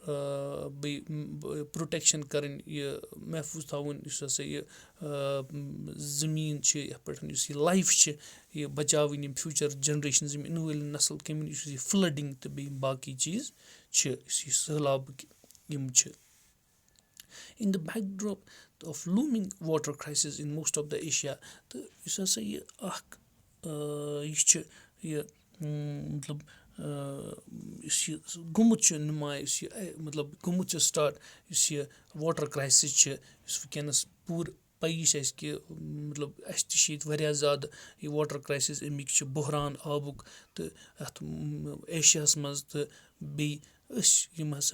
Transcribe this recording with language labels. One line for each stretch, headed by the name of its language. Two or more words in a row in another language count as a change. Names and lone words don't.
Kashmiri: بیٚیہِ پرٛوٹٮ۪کشَن کَرٕنۍ یہِ محفوٗظ تھاوُن یُس ہسا یہِ زٔمیٖن چھِ یَتھ پٮ۪ٹھ یُس یہِ لایف چھِ یہِ بَچاوٕنۍ یِم
English: future generations
Kashmiri: یِم اِنہٕ وٲلۍ نسل کَمہِ یُس یہِ فٕلَڈِنٛگ تہٕ بیٚیہِ باقٕے چیٖز چھِ یُس یہِ سہلابٕکۍ یِم چھِ
English: in the backdrop of looming water crises in most of the Asia
Kashmiri: تہٕ یُس ہسا یہِ اکھ یہِ چھُ یہِ مطلب یُس یہِ گوٚمُت چھُ نُماے یُس یہِ مطلب گوٚمُت چھُ سٹاٹ یُس یہِ
English: water crises
Kashmiri: چھِ یُس وٕنکٮ۪نَس پوٗرٕ پَیی چھِ اَسہِ کہِ مطلب اَسہِ تہِ چھِ ییٚتہِ واریاہ زیادٕ یہِ
English: water crises
Kashmiri: اَمِکۍ چھِ بحران آبُک تہٕ اَتھ ایشیاہَس منٛز تہٕ بیٚیہِ أسۍ یِم ہسا